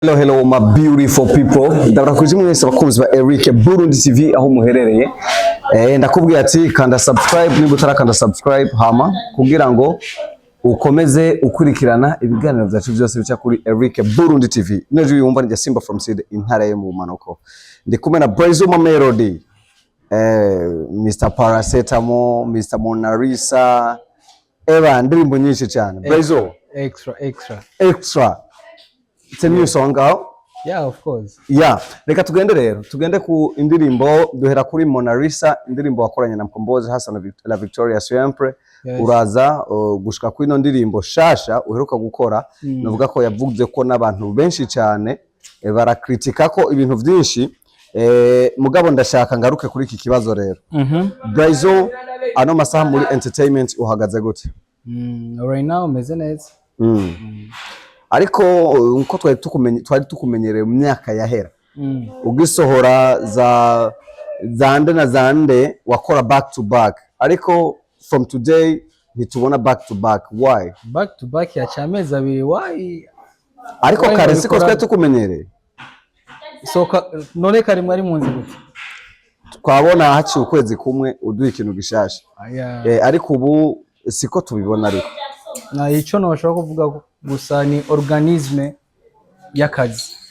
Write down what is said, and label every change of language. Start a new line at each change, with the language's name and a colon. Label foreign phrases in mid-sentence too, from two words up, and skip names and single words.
English: Hello my beautiful people.
Rundi: Ndabarakuzi mwese bakunzi ba Eric Burundi TV aho muherereye. Ndakubwiye ati kanda subscribe niba utarakanda subscribe hama kugira ngo ukomeze ukurikirana ibiganiro byacu byose bica kuri Eric Burundi TV. Nejo yumva njya Simba from Seed intara ye mu Manoko. Ndi kumwe na Brazoma Melody. Mr Paracetamol, Mr Mona Lisa. Ndirimbo nyinshi cyane.
English: Brazo extra. It's a new song out? Yeah, of course. Yeah,
Rundi: reka tugende ku indirimbo duhera kuri Mona Lisa, indirimbo wakoranye na Mkombozi Hassan la Victoria Siempre.
English: Yes.
Rundi: Uraza gushika ku ino ndirimbo shasha uheruka gukora navuga ko yavuze ko n'abantu benshi cyane barakritika ko ibintu byinshi mugabo ndashaka ngaruke kuri iki kibazo rero. Brazo ano masaha muri entertainment uhagaze gute?
English: Right now
Rundi: meze neza. Ariko uko twari tukumenyereye mu myaka yahera ugisohora za zande wakora
English: back to back,
Rundi: ariko
English: from today
Rundi: ntitubona
English: back to back.
Rundi: Why
English: back to back
Rundi: ya chameza abiri?
English: Why
Rundi: ariko kare siko twari tukumenyereye? So none kare mwari munzi gute? Twabona haci ukwezi kumwe uduha ikintu gishasha. Ariko ubu siko tubibona. Ariko na ico no bashaka kuvuga gusa ni organisme y'akazi.